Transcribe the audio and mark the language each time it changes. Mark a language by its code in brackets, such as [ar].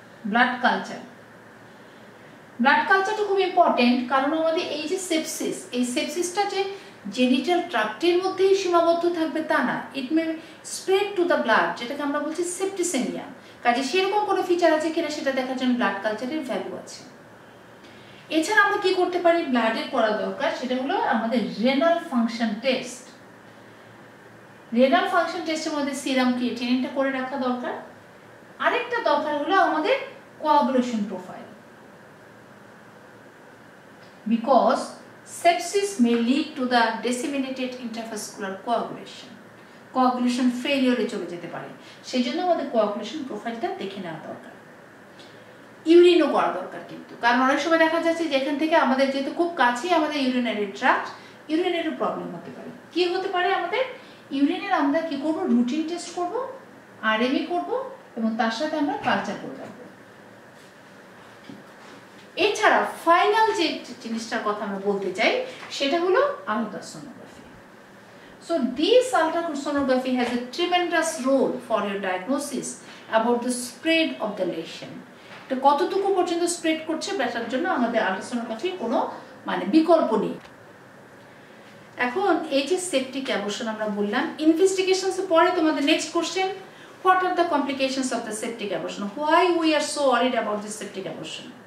[bn] Blood culture, blood কালচারটা খুব important, কারণ আমাদের এই যে সেপসিস, এই সেপসিসটা যে জেনিটাল ট্রাক্টের মধ্যেই সীমাবদ্ধ থাকবে তা না, [en] it may spread to the blood, [bn] যেটাকে আমরা বলছি সেপ্টিসেমিয়া। কাজে সেরকম কোনো ফিচার আছে কিনা সেটা দেখার জন্য ব্লাড কালচারের ভ্যালু আছে। এছাড়া আমরা কি করতে পারি, ব্লাডের করা দরকার সেটা হলো আমাদের renal function test. Renal function টেস্টের মধ্যে সিরাম ক্রিয়েটিনিনটা করে রাখা দরকার। আরেকটা দরকার হলো আমাদের coagulation profile, [en] Because sepsis may lead to the disseminated intravascular coagulation. [bn] Coagulation ফেলিওরে চলে যেতে পারে, সেই জন্য আমাদের কোয়াগুলেশন প্রোফাইলটা দেখে নেওয়া দরকার। ইউরিনও করা দরকার কিন্তু, কারণ অনেক সময় দেখা যাচ্ছে যে এখান থেকে আমাদের যেহেতু খুব কাছেই আমাদের ইউরিনারি ট্রাক্ট, ইউরিনেরও প্রবলেম হতে পারে। কি হতে পারে আমাদের ইউরিনের, আমরা কি করব, রুটিন টেস্ট করব, আরএমই করব, এবং তার সাথে আমরা কালচার করে রাখবো। এছাড়া ফাইনাল যে জিনিসটার কথা আমরা বলতে চাই সেটা হলো ultrasonography. [en] So this ultrasonography has a tremendous role for your diagnosis about the spread of the lesion. [bn] এটা কতটুকু পর্যন্ত স্প্রেড করছে বেটার জন্য আমাদের আলট্রাসোনোগ্রাফি কোনো বিকল্প নেই। এখন এই যে সেপটিক অ্যাবর্শন আমরা বললাম, ইনভেস্টিগেশনস এর পরে তোমাদের next question, [en] What are the complications of the septic abortion, why we are so worried about this septic abortion.